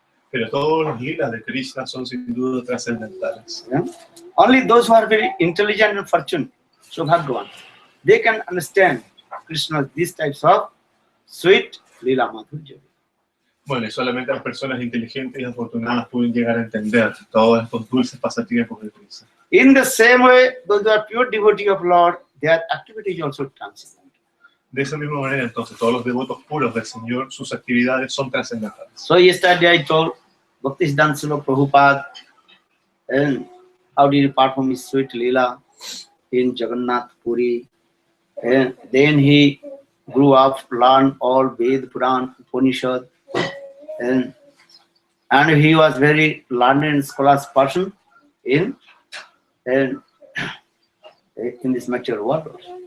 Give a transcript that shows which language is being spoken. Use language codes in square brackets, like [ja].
[es] Pero todos los lilas de Krishna son sin duda trascendentales. [en] Yeah? Only those who are very intelligent and fortunate, so Bhagavan, they can understand Krishna's these types of sweet lila madhurya. [es] Bueno, y solamente las personas inteligentes y afortunadas pueden llegar a entender todos estos dulces pasatiempos de Krishna. [en] In the same way, those who are pure devotee of Lord, their activity is also transcendental. [es] De esa misma manera, entonces, todos los devotos puros del Señor, sus actividades son trascendentales. [en] So yesterday I told Bhaktisiddhanta Srila Prabhupada, and how did he perform his sweet lila in Jagannath Puri, and then he grew up, learned all Ved, Puran, Upanishad, and he was very learned and scholar's person in this material world.